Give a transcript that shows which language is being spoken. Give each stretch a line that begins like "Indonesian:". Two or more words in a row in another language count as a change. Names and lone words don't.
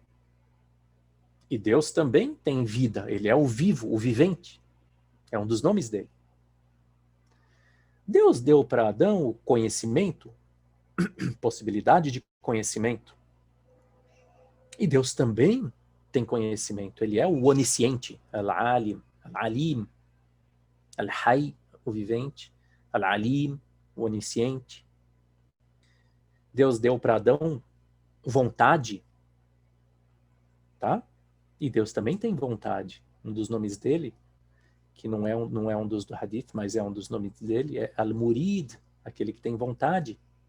Portuguese: E Deus também tem vida, ele é o vivo, o vivente. É um dos nomes dele. Deus deu para Adão o conhecimento, possibilidade de conhecimento. E Deus também tem conhecimento. Ele é o onisciente, Al-Alim, Al-Alim, Al-Hay, o vivente, Al-Alim, o onisciente. Deus deu para Adão vontade, tá? E Deus também tem vontade. Um dos nomes dele, que não é um dos do Hadith, mas é um dos nomes dele, é Al-Murid, aquele que tem vontade.